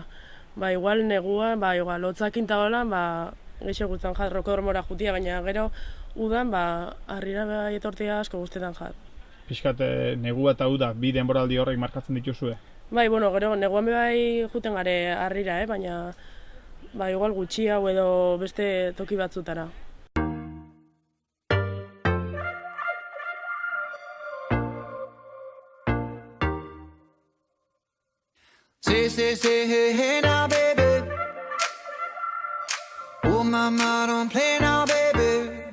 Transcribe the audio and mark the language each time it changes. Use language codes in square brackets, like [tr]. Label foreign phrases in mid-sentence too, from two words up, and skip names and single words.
[eu] Igual negua, igual hotzakin ta holan, geixo gustan jat rokodromora jutia, baina gero udan harrira etortzea asko gustetan jat. Pixkat negua eta uda, bi denboraldi horrek markatzen dituzue? Gero neguan juten gare harrira, baina igual gutxia edo beste toki batzutara. [en] Say, hey now, baby. Oh, mama, don't play now, baby.